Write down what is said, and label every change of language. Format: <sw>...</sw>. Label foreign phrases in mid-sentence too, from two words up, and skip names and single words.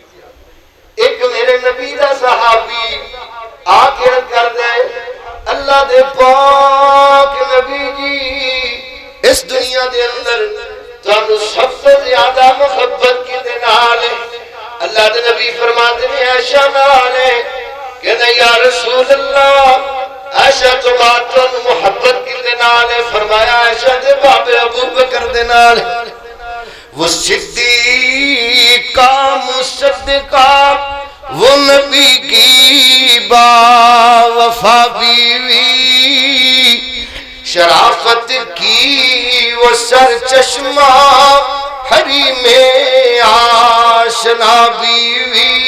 <pa>ایک میرے نبی دا صحابی آ کے کر دے اللہ دے پاک نبی جی اس دنیا دے اندر تانوں سب سے زیادہ محبت کدے نال ہے؟ اللہ دے نبی فرماتے ہیں عائشہ نال ہے، کہنا</pa> <ar>یا رسول اللہ</ar> <pa>عائشہ تو باتوں محبت کدے نال ہے؟ فرمایا عائشہ دے بابے ابو بکر دے نال ہے،</pa> <ur>وہ صدیقہ مصدقہ وہ نبی کی با وفا بیوی، شرافت کی وہ سر چشمہ ہری میں آشنا بیوی،</ur>